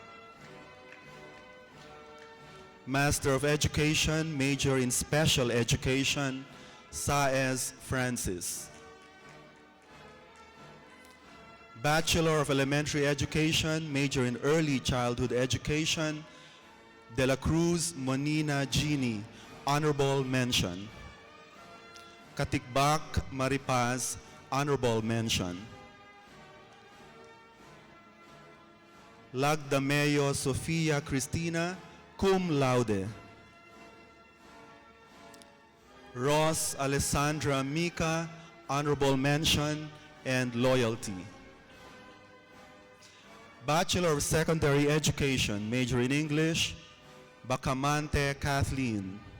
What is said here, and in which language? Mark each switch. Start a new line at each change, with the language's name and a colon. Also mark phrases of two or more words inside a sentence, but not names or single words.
English: Master of Education, major in Special Education, Saez Francis. Bachelor of Elementary Education, major in Early Childhood Education, De La Cruz Monina Gini, honorable mention. Katikbak Maripaz, honorable mention. Lagdameo Sofia Cristina, cum laude. Ross Alessandra Mika, honorable mention and loyalty. Bachelor of Secondary Education, major in English, Bacamante Kathleen.